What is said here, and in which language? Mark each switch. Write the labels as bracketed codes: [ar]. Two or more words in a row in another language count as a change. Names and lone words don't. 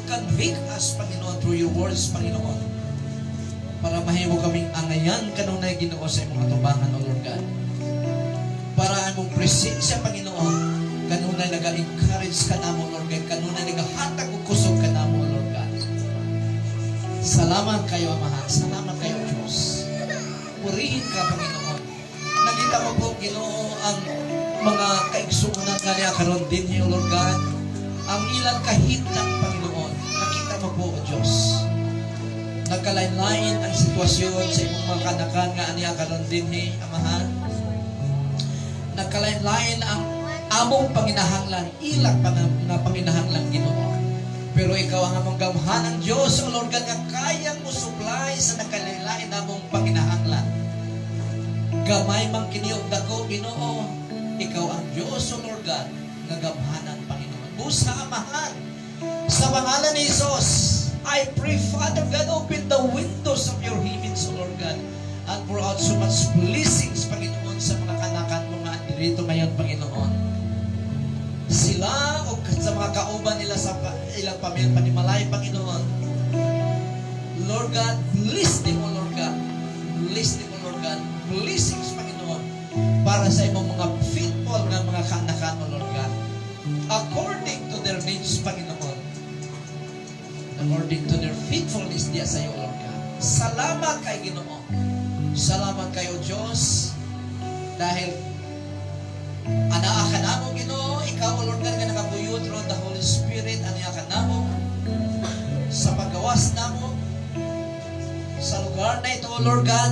[en] Convict us, Panginoon, through your words, Panginoon. [ceb] Para mahimo kaming angayan kanunay, Ginoo, sa imong atubangan, [en] O Lord God. [ceb] Para among presensya, Panginoon, kanunay naga-encourage ka namo, [en] Lord God. [ceb] Kanunay nagahatag og kusog ka namo, [en] Lord God. [ceb] Salamat kayo, Amahan. Salamat kayo, Diyos. [tl] Purihin ka, [ceb] Panginoon. Nakita mo po, Ginoo, ang mga kaigsuunan nga niya karon din niyo, [en] Lord God. [ceb] Ang ilang kahitlang, Panginoon. Nakita mo po, O Diyos. Nagkalain-lain ang sitwasyon sa imong mga kanakan nga niya karon din ni Amahan. Nagkalain-lain ang among panginahanglan, ilang nga panginahanglan, Ginoo. Pero ikaw ang among gamhanan, Diyos, [en] O Lord God, [ceb] nga kayang mo supply sa nagkalain-lain among panginahanglan. Gamay mang kiniog dako, Ginoo. Ikaw ang Diyos, [en] O Lord God, [ceb] nga gamhanan, Panginoon. Busa, Amahan. Sa pangalan ni Jesus, [en] I pray, Father God, open the windows of your heavens, O Lord God, and pour out so much blessings, [ceb] Panginoon, sa mga kanakan mo nga [tl] dito ngayon, [ceb] Panginoon. Sila o sa mga kauban nila sa ilang pamilya panimalay, Panginoon. [en] Lord God, bless them, O Lord God. Bless them, O Lord God. [ceb] Blessings, Panginoon, para sa imong mga faithful na mga kanakan, [en] O Lord God. According to their needs, Panginoon. According to their faithfulness [ceb] diya sa iyo, [en] O Lord God. [ceb] Salamat kay Ginoo. Salamat kayo, Diyos. Dahil anaa ka namo, Ginoo. Ikaw, [en] O Lord God, [ceb] nga nakabuyo [en] through the Holy Spirit. [ceb] Anaa ka namo sa paggawas namo [tl] sa lugar na ito, [en] O Lord God.